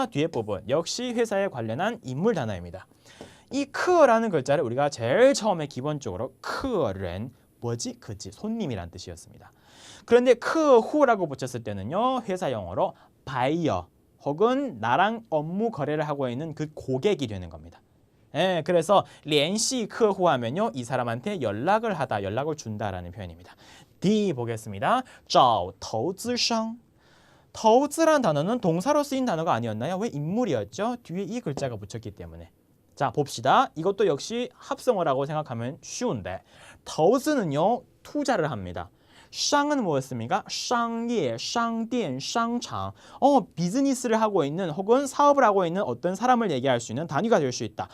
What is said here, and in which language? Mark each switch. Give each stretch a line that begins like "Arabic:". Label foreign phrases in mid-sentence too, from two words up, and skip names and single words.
Korean: 뒤에 부분 역시 회사에 관련한 인물 단어입니다. 이 크어라는 글자를 우리가 제일 처음에 기본적으로 크어렌 뭐지? 그치, 손님이란 뜻이었습니다. 그런데 크후라고 붙였을 때는요, 회사 영어로 바이어 혹은 나랑 업무 거래를 하고 있는 그 고객이 되는 겁니다. 그래서
Chinese: 联系客户
Korean: 하면요, 이 사람한테 연락을 하다, 연락을 준다라는 표현입니다. D 보겠습니다.
Chinese: 找投资商.
Korean: 投资 란 단어는 동사로 쓰인 단어가 아니었나요? 왜 인물이었죠? 뒤에 이 글자가 붙였기 때문에. 자, 봅시다. 이것도 역시 합성어라고 생각하면 쉬운데, 投资 는요, 투자를 합니다. 쌍은 뭐였습니까?
Chinese: 商业, 商店, 商场.
Korean: 비즈니스를 하고 있는 혹은 사업을 하고 있는 어떤 사람을 얘기할 수 있는 단위가 될 수 있다.